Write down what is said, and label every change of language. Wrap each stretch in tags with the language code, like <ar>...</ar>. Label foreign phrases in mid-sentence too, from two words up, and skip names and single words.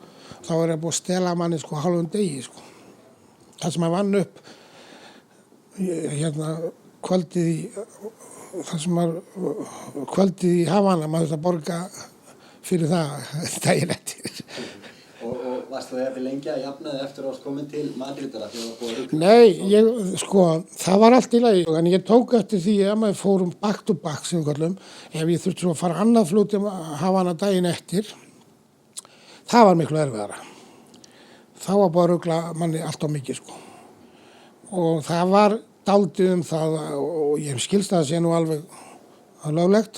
<is>Þá er það búið að stela manni sko hálfum degi sko. Það sem maður vann upp kvöldið í Havana, maður þurfti að borga fyrir það daginn eftir. Og varst það eftir lengi að jafnaði eftir að komin til Madridara þegar það var búið að rugla? Nei, það var allt í lagi. En ég tók eftir því að maður fórum</is> <en>back to back</en> <is>sem við kallum. Ef ég þurfti svo að fara annað flug til Havana daginn eftir, það var miklu erfiðara. Þá var búið að rugla manni allt of mikið sko. Og það var dálítið það og ég skilst að það sé nú alveg löglegt.</is>